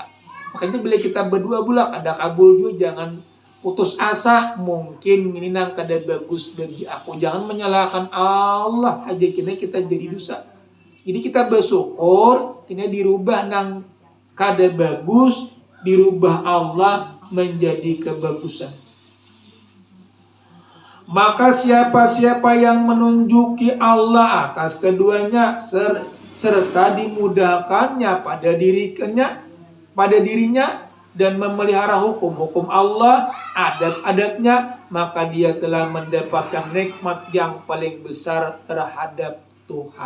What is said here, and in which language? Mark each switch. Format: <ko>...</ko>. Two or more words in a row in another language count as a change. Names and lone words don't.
<id>Makanya bila kita berdua pula ada kabul juga, jangan putus asa.</id> <bjn>Mungkin ini nang kada bagus bagi aku. Jangan menyalahkan Allah aja, kita jadi dosa.</bjn> <id>Jadi kita bersyukur, ini dirubah</id> <bjn>nang kada bagus,</bjn> <id>dirubah Allah menjadi kebagusan. Maka siapa-siapa yang menunjuki Allah atas keduanya serta dimudahkannya pada dirinya dan memelihara hukum-hukum Allah, adab-adabnya, maka dia telah mendapatkan nikmat yang paling besar terhadap Tuhan.</id>